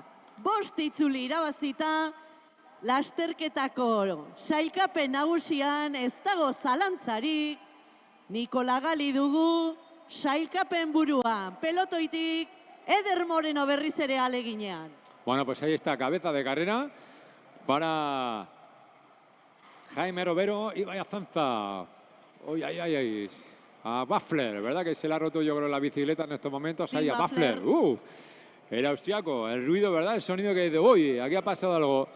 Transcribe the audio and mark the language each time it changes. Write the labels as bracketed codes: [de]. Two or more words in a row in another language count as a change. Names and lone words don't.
[eu] 5 itzuli irabazita, lasterketako sailkapen nagusian ez dago zalantzarik. Nikola Galli dugu, sailkapen buruan, pelotoitik, Eder Moreno berriz ere aleginean. [es] Bueno, pues ahí está, cabeza de carrera para Jaime Romero y vaya Azanza. Uy, a Baffler, ¿verdad? Que se le ha roto, yo creo, la bicicleta en estos momentos. Ahí a Baffler. El austriaco, el ruido, ¿verdad? El sonido que dice, uy, aquí ha pasado algo.